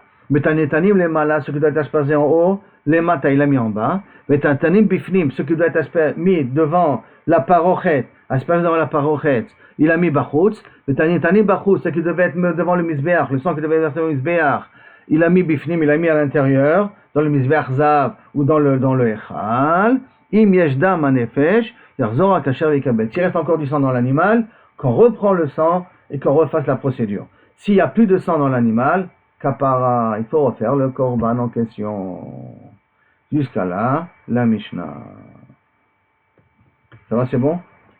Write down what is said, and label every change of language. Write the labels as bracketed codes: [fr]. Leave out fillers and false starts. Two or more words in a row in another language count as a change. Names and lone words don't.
[fr] Mais t'as nitanim les mala, ce qui doit être aspergé en haut, les mata, il a mis en bas. Mais t'as nitanim bifnim, ce qui doit être mis devant la parochet, aspergé devant la parochet, il a mis bachutz. Mais t'as nitanim bachutz, ce qui devait être devant le misbeach, le sang qui devait être devant le misbeach, il a mis bifnim, il a mis à l'intérieur, dans le misbeach zav ou dans le echal. [he] אם יש דם הנפש, יחזור הכשר ויקבל. [fr] S'il reste encore du sang dans l'animal, qu'on reprend le sang et qu'on refasse la procédure. S'il n'y a plus de sang dans l'animal, kapara, il faut refaire le korban en question. Jusqu'à là, la Mishnah. Ça va, c'est bon?